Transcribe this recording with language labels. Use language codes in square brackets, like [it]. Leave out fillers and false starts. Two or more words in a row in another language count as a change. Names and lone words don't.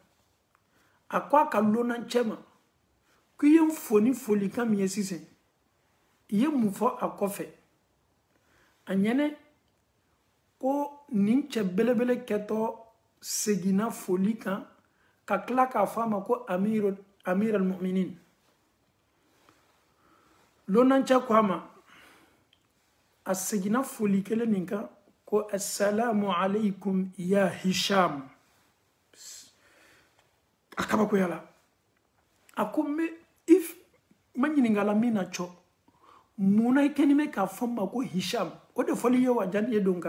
[bm] A ko a ka lonancɛ ma k'i ye n foni folikan min ye sisan i ye mun fɔ a kɔfɛ. A ɲɛnɛ ko nin cɛ belebele kɛtɔ seginna foli kan ka tila k'a fɔ a ma ko Amir al-Mu'minin. Lonancɛ ko a ma a seginna foli kelen nin kan ko [ar] السلام عليكم [bm] ya Hicham. A kabakoya la. A ko if ma ɲininkala min na cɔ mun na i kɛni bɛ k'a fɔ n ma ko Hicham o de fɔli ye wa jani ye don kan.